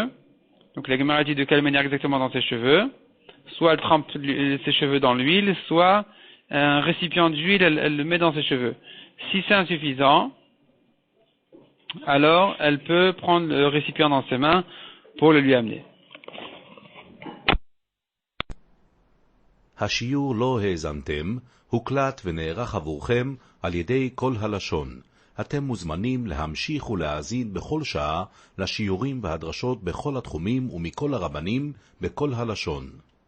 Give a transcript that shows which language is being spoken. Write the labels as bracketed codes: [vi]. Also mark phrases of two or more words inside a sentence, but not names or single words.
[fr] Donc la Gemara dit de quelle manière exactement dans ses cheveux. Soit elle trempe ses cheveux dans l'huile, soit un récipient d'huile, elle le met dans ses cheveux. Si c'est insuffisant, alors elle peut prendre le récipient dans ses mains pour le lui amener. [he] השיעור לא האזנתם, הוקלט ונערך עבורכם על ידי כל הלשון. אתם מוזמנים להמשיך ולהאזין בכל שעה לשיעורים והדרשות בכל התחומים ומכל הרבנים בכל הלשון.